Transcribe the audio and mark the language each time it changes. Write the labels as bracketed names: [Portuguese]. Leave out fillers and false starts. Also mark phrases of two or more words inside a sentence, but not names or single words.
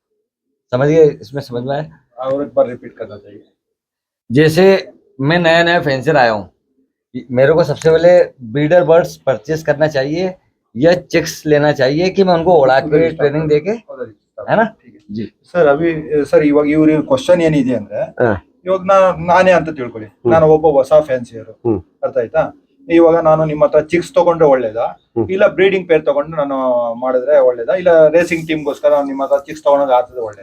[Hindi] समझिए, इसमें समझ में आए? और एक बार रिपीट करना चाहिए। जैसे मैं नया नया फेंसर आया हूँ, मेरे को सबसे पहले [English] breeder birds purchase [Hindi] करना चाहिए या चिक्स लेना चाहिए कि मैं उनको उड़ा के ट्रेनिंग देके, है ना? जी [Kannada] ಸರ್ ಅಭಿ ಸರ್ ಇವಾಗ ಇವ್ರ ಕ್ವಶನ್ ಏನಿದೆ ಅಂದ್ರೆ ಹಾ. ಇವಾಗ ನಾನೇ ಅಂತ ತಿಳ್ಕೊಳ್ಳಿ, ನಾನು ಒಬ್ಬ ಹೊಸ ಫ್ಯಾನ್ಸಿಯರು, ಹ್ಮ್. ಅರ್ಥ ಆಯ್ತಾ? ಇವಾಗ ನಾನು ನಿಮ್ಮ ಹತ್ರ ಚಿಕ್ಸ್ ತಗೊಂಡ್ರೆ ಒಳ್ಳೇದಾ, ಹ್ಮ್. ಇಲ್ಲ [English] breeding pair [Kannada] ತಗೊಂಡು ನಾನು ಮಾಡಿದ್ರೆ ಒಳ್ಳೇದಾ, ಇಲ್ಲ ರೇಸಿಂಗ್ ಟೀಮ್ಗೋಸ್ಕರ ನಾನು ನಿಮ್ಮ ಹತ್ರ ಚಿಕ್ಸ್ ತಗೊಂಡಾಗ ಆಗ್ತದೆ ಒಳ್ಳೇದಾ?